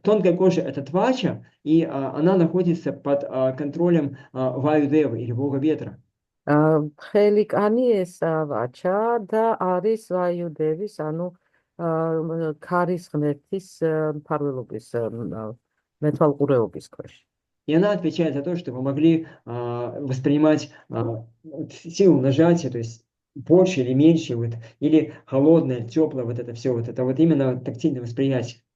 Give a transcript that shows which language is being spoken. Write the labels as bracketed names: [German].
[Russian] Тонкая кожа – это твача, и она находится под контролем Ваю-девы или бога ветра. [Georgian] თხელი კანი ესაა ვაჩა და არის ვაიუდევის, ანუ ქარის ღმერთის მფარველობის მეთვალყურეობის ქვეშ. [Russian] И она отвечает за то, что вы могли воспринимать силу нажатия, то есть больше или меньше, вот, или холодное, теплое, вот это все, вот это вот именно тактильное восприятие.